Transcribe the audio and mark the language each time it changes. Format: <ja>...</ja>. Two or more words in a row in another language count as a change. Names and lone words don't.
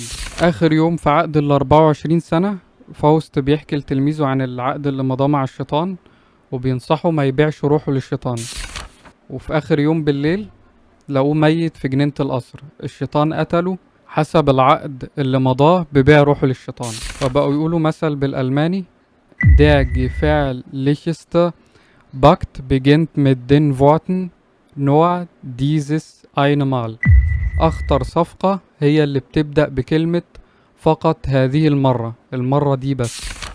<ar>آخر يوم في عقد ال24 سنة، فاوست بيحكي لتلميذه عن العقد اللي مضاه مع الشيطان، وبينصحه ما يبيعش روحه للشيطان. وفي آخر يوم بالليل لقوه ميت في جنينة القصر. الشيطان قتله حسب العقد اللي مضاه ببيع روحه للشيطان. فبقوا يقولوا مثل بالألماني:</ar> <de>Der gefährlichste Pakt beginnt mit den Worten nur dieses eine Mal.</de> <ar>أخطر صفقة هي اللي بتبدأ بكلمة فقط هذه المرة، المرة دي بس.</ar>